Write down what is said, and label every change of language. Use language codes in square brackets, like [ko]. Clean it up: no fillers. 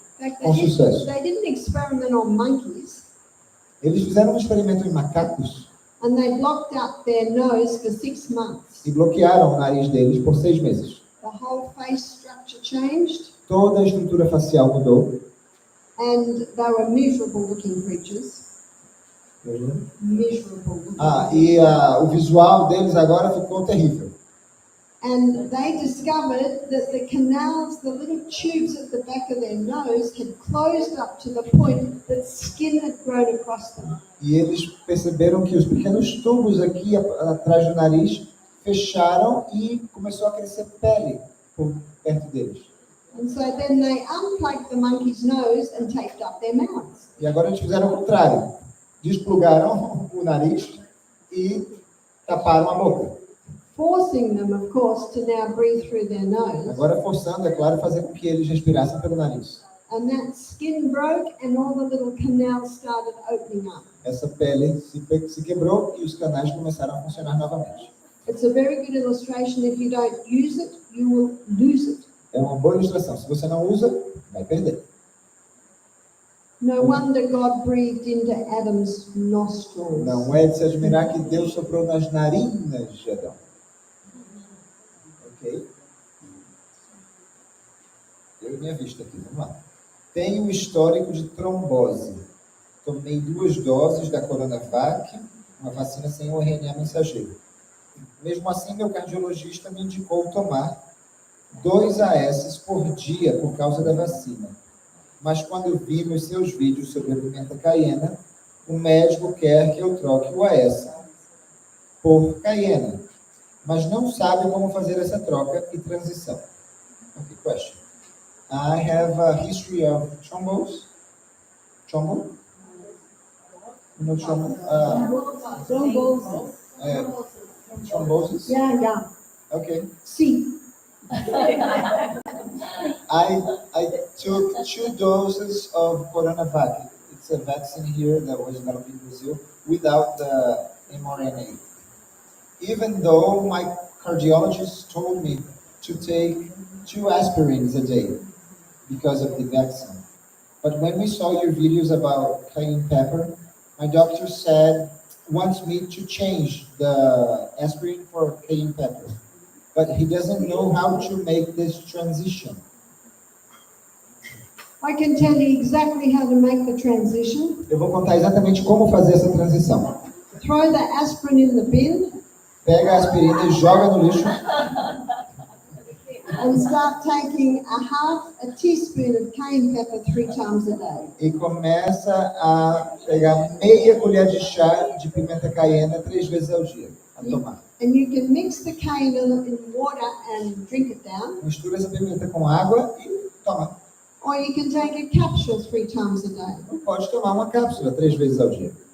[en] In fact, [pt] Com sucesso. [en] they didn't experiment on monkeys, [pt] Eles fizeram um experimento em macacos [en] and they blocked up their nose for 6 months. [pt] e bloquearam o nariz deles por 6 meses. [en] The whole face structure changed, [pt] Toda a estrutura facial mudou. [en] and they were miserable looking creatures. Miserable looking. [pt] E o visual deles agora ficou terrível. [en] And they discovered that the canals, the little tubes at the back of their nose had closed up to the point that skin had grown across them. [pt] E eles perceberam que os pequenos tubos aqui atrás do nariz fecharam e começou a crescer pele por perto deles. [en] And so then they unplugged the monkey's nose and taped up their mouths. [pt] E agora eles fizeram o contrário. Desplugaram o nariz e taparam a boca. [en] Forcing them, of course, to now breathe through their nose. [pt] Agora forçando, é claro, fazer com que eles respirassem pelo nariz. [en] And that skin broke and all the little canals started opening up. [pt] Essa pele se quebrou e os canais começaram a funcionar novamente. [en] It's a very good illustration. If you don't use it, you will lose it. [pt] É uma boa ilustração. Se você não usa, vai perder. [en] No wonder God breathed into Adam's nostrils. [pt] Não é de se admirar que Deus soprou nas narinas de Adão. Ok? Eu minha vista aqui, vamos lá. Tenho um histórico de trombose. Tomei 2 doses da Coronavac, uma vacina sem o RNA mensageiro. Mesmo assim, meu cardiologista me indicou tomar 2 AS por dia por causa da vacina. Mas quando vi nos seus vídeos sobre a pimenta cayenne, o médico quer que eu troque o AS por cayenne, mas não sabe como fazer essa troca e transição. [en] Okay, question. I have a history of thrombose. Thrombo? You know thrombo? Thrombosis. Thrombosis? Yeah. Okay. See. I took 2 doses of Coronavac. It's a vaccine here that was developed in Brazil without the mRNA. Even though my cardiologist told me to take 2 aspirins a day because of the vaccine. But when we saw your videos about cayenne pepper, my doctor said wants me to change the aspirin for cayenne pepper, but he doesn't know how to make this transition. I can tell you exactly how to make the transition. [pt] Eu vou contar exatamente como fazer essa transição. [en] Throw the aspirin in the bin [pt] Pega a aspirina e joga no lixo [en] and start taking a teaspoon of cayenne pepper 3 times a day. [pt] e começa a pegar meia colher de chá de pimenta caiena 3 vezes ao dia, a tomar. [en] And you can mix the cayenne in water and drink it down, [pt] Mistura essa pimenta com água e toma. [en] or you can take a capsule 3 times a day. [pt] Ou pode tomar uma cápsula 3 vezes ao dia.